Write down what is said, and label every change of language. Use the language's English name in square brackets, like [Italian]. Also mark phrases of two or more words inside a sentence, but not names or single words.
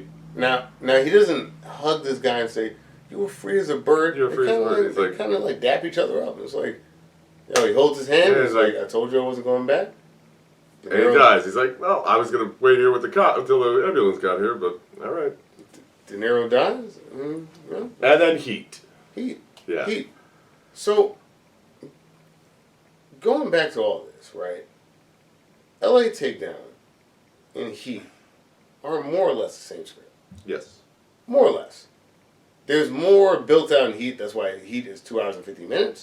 [English] Now he doesn't hug this guy and say, "You were free as a bird." You were free as a bird. They kind of like dap each other up. It's like, he holds his hand. Yeah, he's like, "I told you I wasn't going back." And he dies. He's like, well, I was going to wait here with the cop until the ambulance got here, but all right. De Niro dies. Yeah. And then Heat. Heat. Yeah. Heat. So, going back to all this, right? L.A. Takedown and Heat are more or less the same script. Yes. More or less. There's more built out in Heat. That's why Heat is 2 hours and 50 minutes.